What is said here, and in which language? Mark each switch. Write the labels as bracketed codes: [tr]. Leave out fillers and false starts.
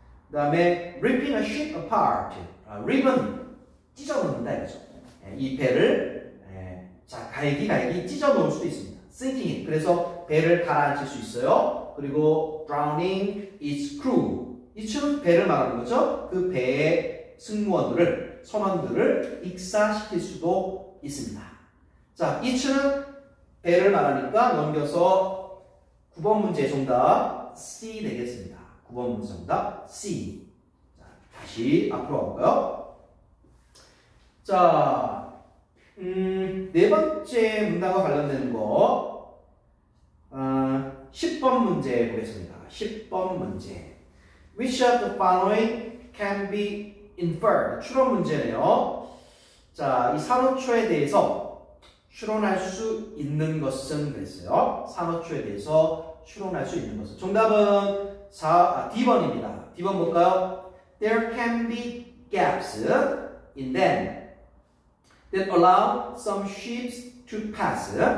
[ko] 그 다음에 [en] ripping a ship apart. [ko] rip은 찢어놓는다 이거죠. 이 배를 자 갈기 찢어 놓을 수도 있습니다. [en] sinking. [ko] 그래서 배를 가라앉힐 수 있어요. 그리고 [en] drowning its crew. [ko] 이처럼 배를 말하는 거죠. 그 배의 승무원들을 선원들을 익사시킬 수도 있습니다. 자, 이처럼 배를 말하니까 넘겨서 9번 문제 정답 C 되겠습니다. 9번 문제 정답 C. 자, 다시 앞으로 가볼까요? 자, 네 번째 문단과 관련되는 거 10번 문제 보겠습니다. 10번 문제. [en] Which of the following can be inferred? [ko] 추론 문제네요. 자, 이 산호초에 대해서 추론할 수 있는 것은 그랬어요. 산호초에 대해서 추론할 수 있는 것은. 정답은 D번입니다. D번 볼까요? [en] There can be gaps in them that allow some ships to pass.